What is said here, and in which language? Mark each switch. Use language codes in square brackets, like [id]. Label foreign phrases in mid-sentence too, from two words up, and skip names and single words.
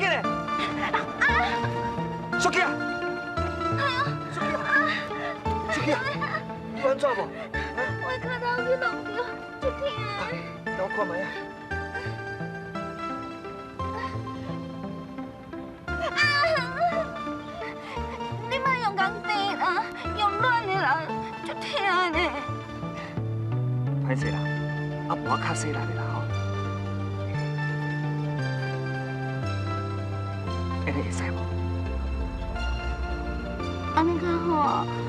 [nan] 小琪啊！小琪啊！有安怎无？我脚头去弄着，足痛的。让我看觅啊。你莫用钢钉啦，用软的啦，足痛的。歹势啦，啊无较细力的啦吼。安尼会使无？安尼较好啊。